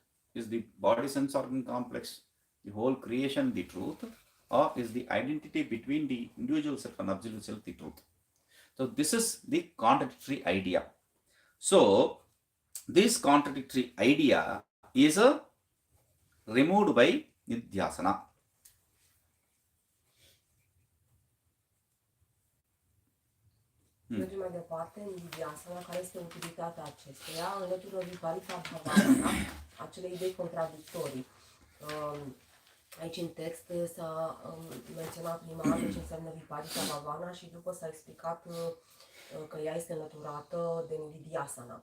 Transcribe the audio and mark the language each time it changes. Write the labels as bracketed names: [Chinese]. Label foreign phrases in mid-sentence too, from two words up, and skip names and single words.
[English] Is the body sense organ complex, the whole creation the truth, or is the identity between the individual self and absolute self the truth? So this is the contradictory idea. So this contradictory idea is removed by Nidhyasana. [Romanian] Mergem mai departe în Vidyasana, care este utilitatea acesteia, în legătură Viparita Bhavana, acele idei contradictorii. Aici în text s-a menționat prima dată ce înseamnă Viparita Bhavana și după s-a explicat că ea este înlăturată de Nidhyasana.